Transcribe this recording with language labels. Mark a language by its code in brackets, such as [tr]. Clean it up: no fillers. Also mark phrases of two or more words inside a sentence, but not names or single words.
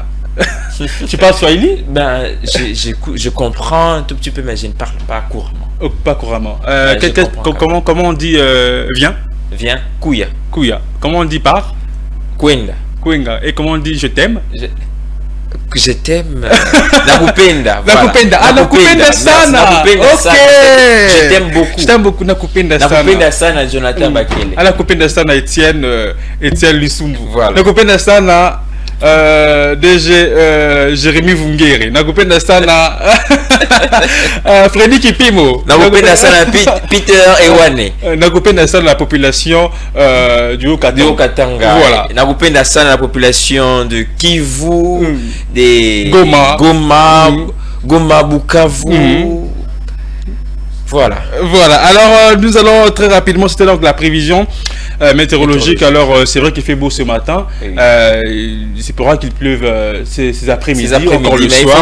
[fr] Tu parles Swahili? Ben, je comprends un tout petit peu, mais je ne parle pas couramment. Oh, pas couramment. Comment on dit viens? Viens, Kouya. Kouya. Comment on dit par? Kwenga. Kwenga. Et comment on dit je t'aime? Je t'aime. Nakupenda. [sw] Nakupenda. Ah, Nakupenda sana. [fr] Ok. Je t'aime beaucoup. Je t'aime beaucoup. [sw] Nakupenda sana. Nakupenda sana, Jonathan Bakele. Ah, Nakupenda sana, Étienne Lissumbu. [fr] Voilà. [sw] Nakupenda sana. DG Jérémy Vungere. Nakupenda sana. Freddy Kipimo. Nakupenda sana Peter Ewane. Nakupenda sana [fr] la population du Haut-Katanga. Voilà. [sw] Nakupenda sana [fr] la population de Kivu, de Goma, Bukavu. Voilà. Alors nous allons très rapidement, c'était donc la prévision météorologique. Alors c'est vrai qu'il fait beau ce matin. Oui. C'est pour ça qu'il pleuve ces après-midi, encore le soir.